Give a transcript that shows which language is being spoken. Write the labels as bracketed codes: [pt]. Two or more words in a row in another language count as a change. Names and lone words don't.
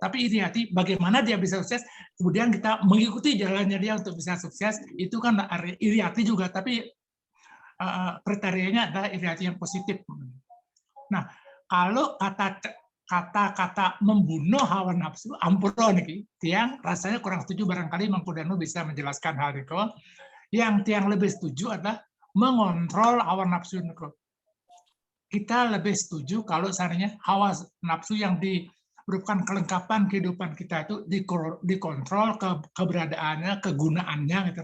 [id] Tapi iriati bagaimana dia bisa sukses, kemudian kita mengikuti jalannya dia untuk bisa sukses, itu kan iriati juga, tapi kriterianya adalah iriati yang positif. Nah, kalau kata-kata membunuh hawa nafsu, ampura nih, tiang rasanya kurang setuju, barangkali Mangku Danu bisa menjelaskan hal itu. Yang tiang lebih setuju adalah mengontrol hawa nafsu itu. Kita lebih setuju kalau seandainya hawa nafsu yang merupakan kelengkapan kehidupan kita itu dikontrol keberadaannya, kegunaannya gitu.